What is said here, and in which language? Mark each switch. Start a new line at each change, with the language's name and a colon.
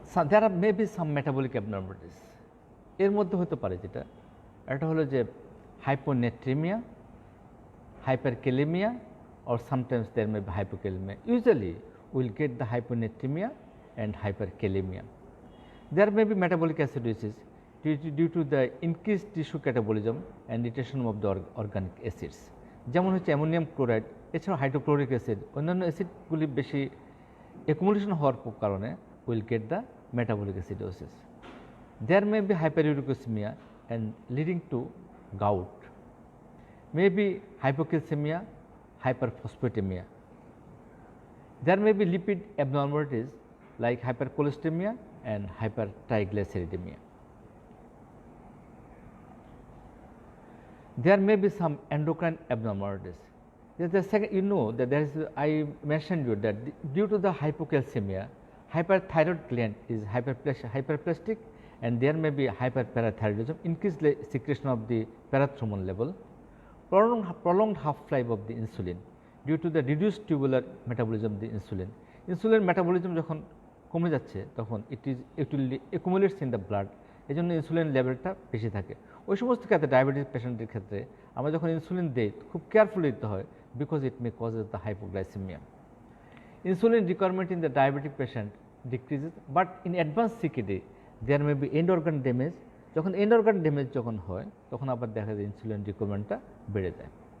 English: there are maybe some metabolic abnormalities।
Bangla: এর মধ্যে হতে পারে যেটা একটা হলো যে hyponatraemia, hyperkalemia,
English: or sometimes there may be hypokalemia. Usually we will get the hyponatremia and hyperkalemia. There may be metabolic acidosis due to the increased tissue catabolism and irritation of the organic acids.
Bangla: যেমন হচ্ছে ammonium chloride, এছাড়াও hydrochloric acid, অন্যান্য অ্যাসিডগুলি বেশি accumulation হওয়ার কারণে
English: Will get the metabolic acidosis. There may be hyperuricemia and leading to gout. Maybe hypocalcemia, hyperphosphatemia. There may be lipid abnormalities like hypercholesteremia and hypertriglyceridemia. There may be some endocrine abnormalities. The second, you know that there is, I mentioned you that due to the hypocalcemia, hyperthyroid gland is hyperplastic and there may be hyperparathyroidism, increased secretion of the parathormone level, prolonged half-life of the insulin due to the reduced tubular metabolism of the insulin.
Bangla: Insulin metabolism যখন কমে যাচ্ছে তখন
English: it will accumulates in the blood,
Bangla: এই জন্য insulin লেভেলটা বেশি থাকে। ওই সমস্ত ক্ষেত্রে ডায়াবেটিস পেশেন্টের ক্ষেত্রে আমরা যখন ইনসুলিন দিই খুব কেয়ারফুলি দিতে হয়,
English: Because it may causes the hypoglycaemia. Insulin requirement in the diabetic patient decreases, but in advanced CKD there may be end organ damage.
Bangla: যখন end organ damage যখন হয় তখন আবার দেখা যায় ইনসুলিন রিকোয়ারমেন্টটা বেড়ে যায়।